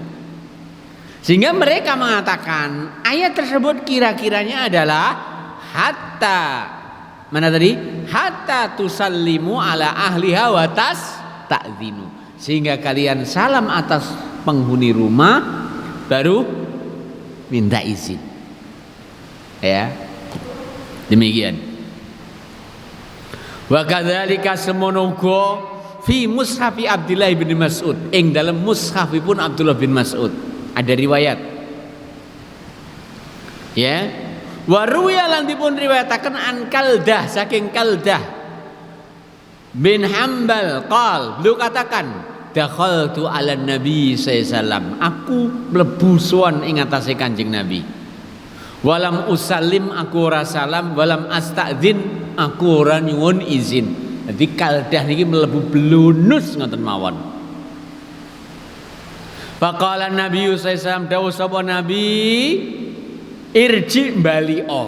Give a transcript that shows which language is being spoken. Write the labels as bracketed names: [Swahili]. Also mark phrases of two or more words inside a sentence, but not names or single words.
[Indonesian] Sehingga mereka mengatakan ayat tersebut kira-kiranya adalah hatta, mana tadi? [Arabic] حتى تسلموا على أهلها وتستأذنوا. [Indonesian] Sehingga kalian salam atas penghuni rumah baru minta izin. Ya. Demikian. [Arabic] وكذلك [Javanese] semono uga [Arabic] في مصحف Abdullah bin Mas'ud, [Javanese] ing dalam mushafipun Abdullah bin Mas'ud [Indonesian] ada riwayat. [Arabic] Ya. وروي [Javanese] lan dipun riwayataken [Arabic] an Kaldah, saking Kaldah bin Hambal qal, [Indonesian] beliau katakan [Arabic] دخلت على النبي صلى الله عليه وسلم, [Javanese] aku mlebu sowan ing atase Kanjeng Nabi. [Arabic] ولم أسلم, [Javanese] aku ora salam, [Arabic] ولم أستأذن, [Javanese] aku ora nyuwun izin. Jadi Kaldah niki mlebu blunus ngoten mawon. [Arabic] فقال النبي صلى الله عليه وسلم, [Javanese] dawuh sapa Nabi, [Arabic] irji balio.